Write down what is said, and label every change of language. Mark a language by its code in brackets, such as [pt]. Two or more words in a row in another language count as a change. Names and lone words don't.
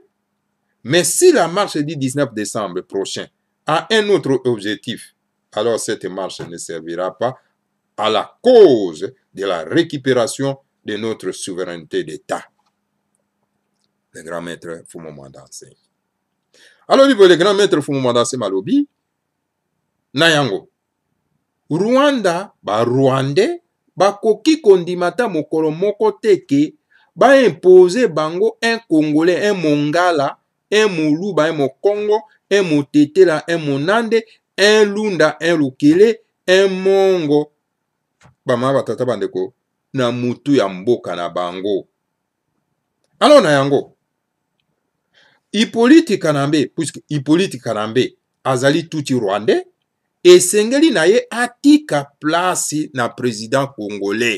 [fr] Mais si la marche du 19 décembre prochain a un autre objectif, alors cette marche ne servira pas à la cause de la récupération de notre souveraineté d'État. Le grand maître Fumu Mandanse. Alors, le grand maître [ln] Fumu Mandanse Malobi, Nayango, Rwanda, Rwandais, koki kondimata mokolo moko teke, imposer bango [fr] un Congolais, [ln] un Mongala, un Mouluba, un Mokongo, un Motetela, un Monande, un Lunda, un Lukele, un Mongo, bama batata bandeko na mutu ya mboka na bango. Alors na yango Hippolyte Kanambe, puisque Hippolyte Kanambe azali tuti rwandais, esengeli na ye atika place na [fr] président congolais.